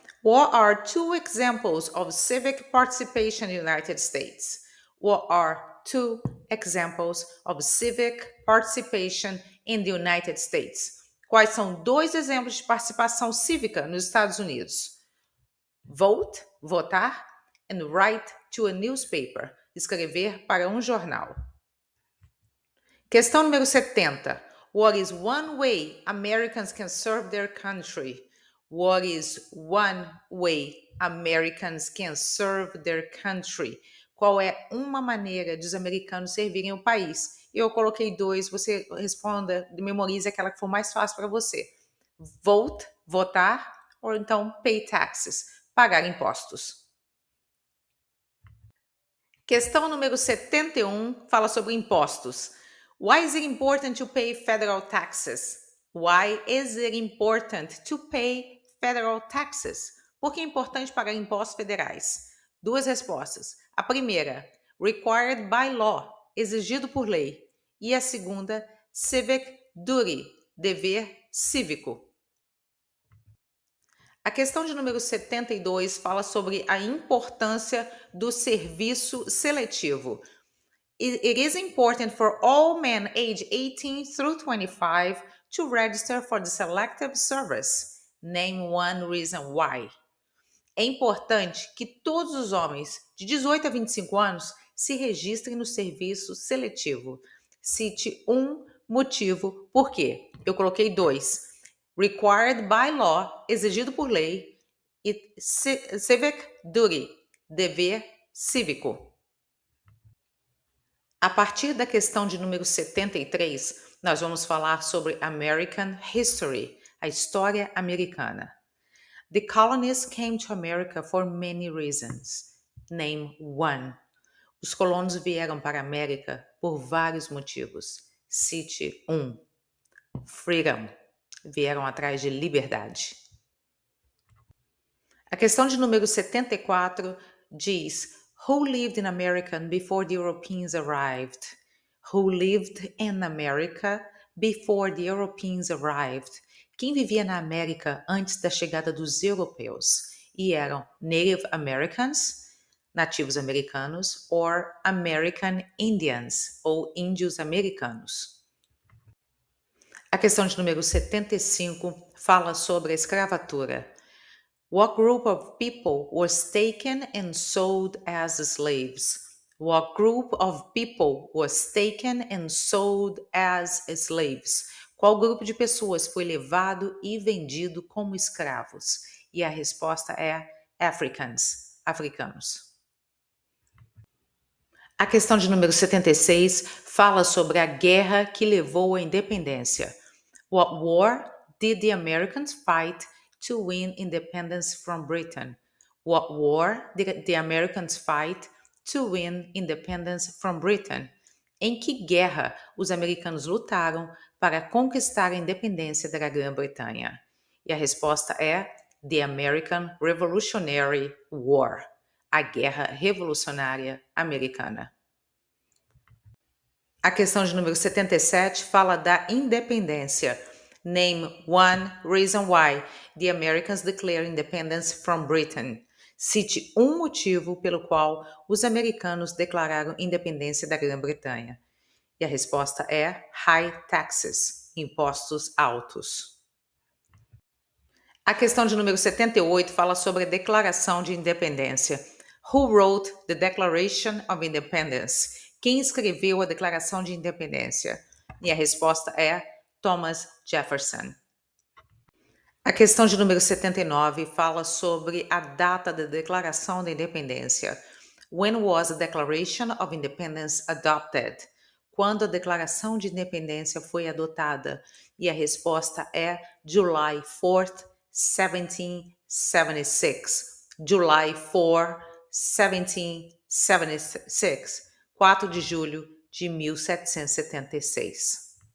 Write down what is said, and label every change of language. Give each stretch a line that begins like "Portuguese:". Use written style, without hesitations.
English: What are two examples of civic participation in the United States? What are two examples of civic participation in the United States?
Portuguese: Quais são dois exemplos de participação cívica nos Estados Unidos?
English: Vote,
Portuguese: votar,
English: and write to a newspaper,
Portuguese: escrever para um jornal. Questão número 70.
English: What is one way Americans can serve their country? What is one way Americans can serve their country?
Portuguese: Qual é uma maneira de os americanos servirem o país? Eu coloquei dois, você responda, memorize aquela que for mais fácil para você.
English: Vote,
Portuguese: votar, ou então
English: pay taxes,
Portuguese: pagar impostos. Questão número 71 fala sobre impostos.
English: Why is it important to pay federal taxes? Why is it important to pay federal taxes?
Portuguese: Por que é importante pagar impostos federais? Duas respostas. A primeira,
English: required by law,
Portuguese: exigido por lei. E a segunda,
English: civic duty,
Portuguese: dever cívico. A questão de número 72 fala sobre a importância do serviço seletivo.
English: It is important for all men aged 18 through 25 to register for the selective service. Name one reason why.
Portuguese: É importante que todos os homens de 18 a 25 anos se registrem no serviço seletivo. Cite um motivo por quê. Eu coloquei dois.
English: Required by law,
Portuguese: exigido por lei, e
English: civic duty,
Portuguese: dever cívico. A partir da questão de número 73, nós vamos falar sobre
English: American History,
Portuguese: a história americana.
English: The colonists came to America for many reasons. Name one.
Portuguese: Os colonos vieram para a América por vários motivos. Cite um.
English: Freedom.
Portuguese: Vieram atrás de liberdade. A questão de número 74 diz:
English: Who lived in America before the Europeans arrived? Who lived in America before the Europeans arrived?
Portuguese: Quem vivia na América antes da chegada dos europeus? E eram
English: Native Americans,
Portuguese: nativos americanos,
English: or American Indians,
Portuguese: ou índios americanos. A questão de número 75 fala sobre a escravatura.
English: What group of people was taken and sold as slaves? What group of people was taken and sold as slaves?
Portuguese: Qual grupo de pessoas foi levado e vendido como escravos? E a resposta é africanos. A questão de número 76 fala sobre a guerra que levou à independência.
English: What war did the Americans fight to win independence from Britain? What war did the Americans fight to win independence from Britain?
Portuguese: Em que guerra os americanos lutaram para conquistar a independência da Grã-Bretanha? E a resposta é
English: The American Revolutionary War,
Portuguese: a Guerra Revolucionária Americana. A questão de número 77 fala da independência.
English: Name one reason why the Americans declared independence from Britain.
Portuguese: Cite um motivo pelo qual os americanos declararam independência da Grã-Bretanha. E a resposta é
English: high taxes,
Portuguese: impostos altos. A questão de número 78 fala sobre a Declaração de Independência.
English: Who wrote the Declaration of Independence?
Portuguese: Quem escreveu a Declaração de Independência? E a resposta é Thomas Jefferson. A questão de número 79 fala sobre a data da Declaração da Independência.
English: When was the Declaration of Independence adopted?
Portuguese: Quando a Declaração de Independência foi adotada? E a resposta é
English: July 4th, 1776. July 4, 1776.
Portuguese: 4 de julho de 1776.